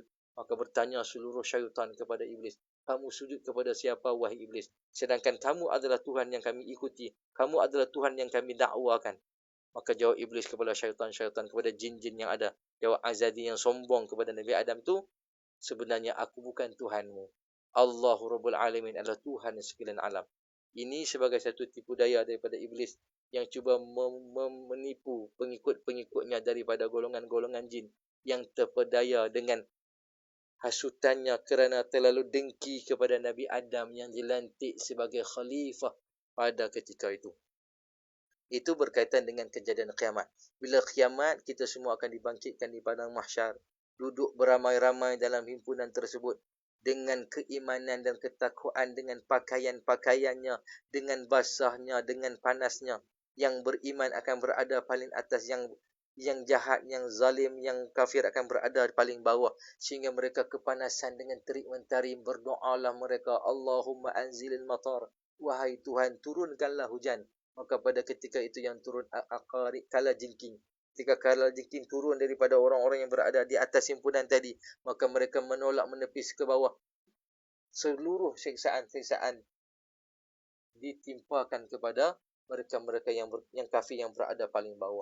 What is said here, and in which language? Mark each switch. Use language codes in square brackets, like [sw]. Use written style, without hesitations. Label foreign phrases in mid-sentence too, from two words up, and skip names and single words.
[ms] Maka bertanya seluruh syaitan kepada iblis, kamu sujud kepada siapa wahai iblis? Sedangkan kamu adalah Tuhan yang kami ikuti. Kamu adalah Tuhan yang kami dakwakan. Maka jawab iblis kepada syaitan-syaitan, kepada jin-jin yang ada. Jawab Azadi yang sombong kepada Nabi Adam tu, sebenarnya aku bukan Tuhanmu. [ar] الله رب العالمين [ms] adalah Tuhan sekalian alam. Ini sebagai satu tipu daya daripada iblis yang cuba menipu pengikut-pengikutnya daripada golongan-golongan jin yang terpedaya dengan hasutannya kerana terlalu dengki kepada Nabi Adam yang dilantik sebagai khalifah pada ketika itu. Itu berkaitan dengan kejadian kiamat. Bila kiamat, kita semua akan dibangkitkan di padang mahsyar. Duduk beramai-ramai dalam himpunan tersebut. Dengan keimanan dan ketakwaan, dengan pakaian-pakaiannya, dengan basahnya, dengan panasnya. Yang beriman akan berada paling atas, yang jahat, yang zalim, yang kafir akan berada paling bawah. Sehingga mereka kepanasan dengan terik mentari. Berdoalah mereka, [ar] اللهم أنزل المطر. [ms] Wahai Tuhan, turunkanlah hujan. Maka pada ketika itu yang turun aqarib, kala jengking. Ketika kala jengking turun daripada orang-orang yang berada di atas himpunan tadi, maka mereka menolak menepis ke bawah. Seluruh siksaan-siksaan ditimpakan kepada mereka-mereka yang kafir yang berada paling bawah.